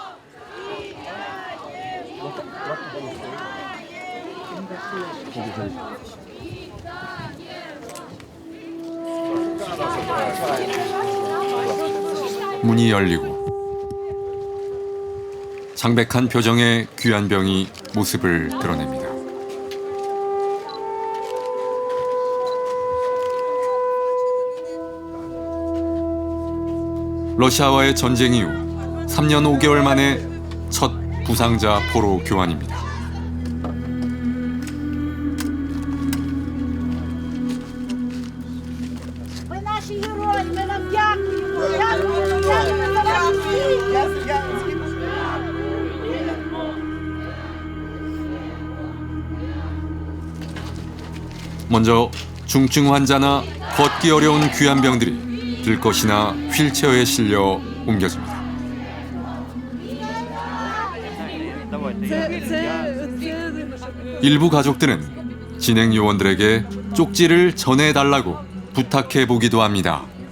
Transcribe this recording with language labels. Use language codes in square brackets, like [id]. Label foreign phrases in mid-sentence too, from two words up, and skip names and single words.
[ko] 문이 열리고 창백한 표정의 귀한 병이 모습을 드러냅니다. 러시아와의 전쟁 이후 3년 5개월 만에 첫 부상자 포로 교환입니다. [uk] Ви наші герої, ми вам дякуємо. Дякуємо за вас всіх. [ko] 먼저 중증 환자나 걷기 어려운 귀한 병들이 들것이나 휠체어에 실려 옮겨집니다. 일부 가족들은 진행 요원들에게 쪽지를 전해달라고 부탁해 보기도 합니다.